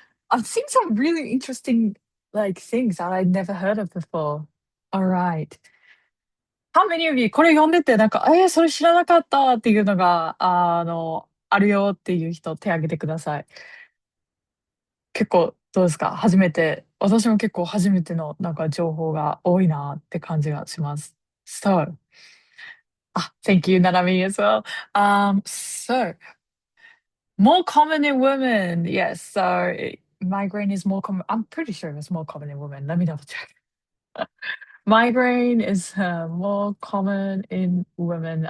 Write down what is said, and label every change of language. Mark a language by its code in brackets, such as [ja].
[en] I've seen some really interesting like things that I'd never heard of before. All right. How many of you [ja] これ読んでてなんか、それ知らなかったっていうのが、あるよっていう人手挙げてください。結構どうですか？初めて、私も結構初めてのなんか情報が多いなって感じがします。 [en] So, thank you, Nanami, as well. So more common in women. Yes, so migraine is more common. I'm pretty sure it's more common in women. Let me double check. Migraine is more common in women.